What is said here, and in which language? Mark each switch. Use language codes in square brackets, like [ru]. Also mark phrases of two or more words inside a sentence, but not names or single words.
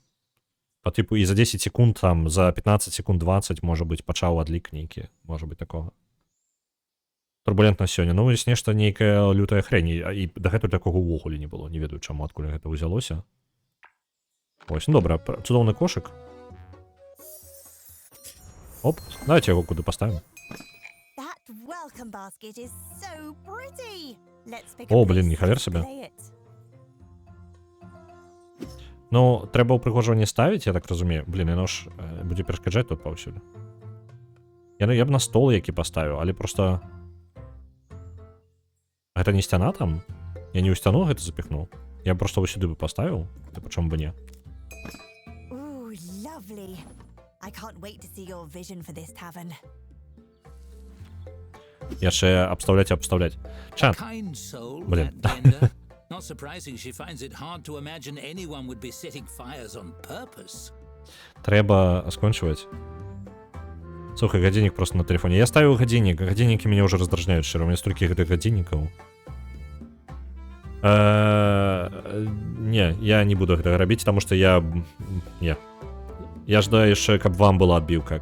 [be] Па тыпу, і за 10 секунд, там, за 15 секунд 20, можа быць, пачаў адлік нейкі. Можа быць такога. Турбулентна сёння. Ну, ёсць нешта нейкая [ru] лютая хрень. [be] І дагэтуль такога ўвогуле не было. Не ведаю, чаму, адкуль гэта ўзялося. Вось, ну, добра. Цудоўны кошык. [ru] Оп, давайте его куда поставим. О, блин, нихавер себе. [be] Ну, трэба ўпрыгожванне ставіць, я так разумею. Блин, яно ж будзе перашкаджаць тут паўсюль. Я б на стол які паставіў, але просто... Гэта не сцяна там? Я не ў сцяну гэта запіхнуў. Я просто вось сюды бы паставіў, ты пачому бы не. [en] I can't wait to see your vision for this tavern. [be] Яшчэ абстаўляць. Чат. [en] Kind soul, [be] Блин. [en] that Denda. Not surprising she finds it hard to imagine anyone would be setting fires on purpose. [be] Трэба скончваць. Слухай, гадзіннік просто на тэлефоне. Я ставіў гадзіннік, гадзіннікі мяне ўжо раздражняюць, шчыра, [ru] у меня [be] столькі гэтых гадзіннікаў. Не, я не буду гэтага рабіць, таму што я ждаю яшчэ, каб вам была адбіўка.